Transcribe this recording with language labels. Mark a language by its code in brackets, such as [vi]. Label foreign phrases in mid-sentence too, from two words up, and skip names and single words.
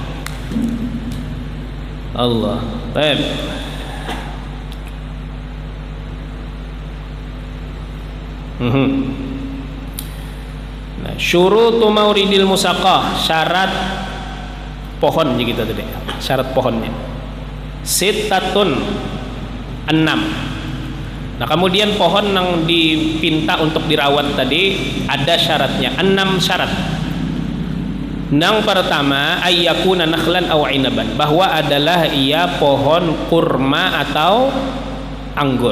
[bjn] Allah. Baik. Nah, [ar] شروط مورد المساقاة, [bjn] syarat pohon je kita tadi. Syarat pohonnya. Sittatun 6. [id] Nah, kemudian pohon yang dipinta untuk dirawat tadi ada syaratnya, 6 syarat. Yang pertama, [ar] أن يكون نخلا أو عنبا, [id] bahwa adalah ia pohon kurma atau anggur.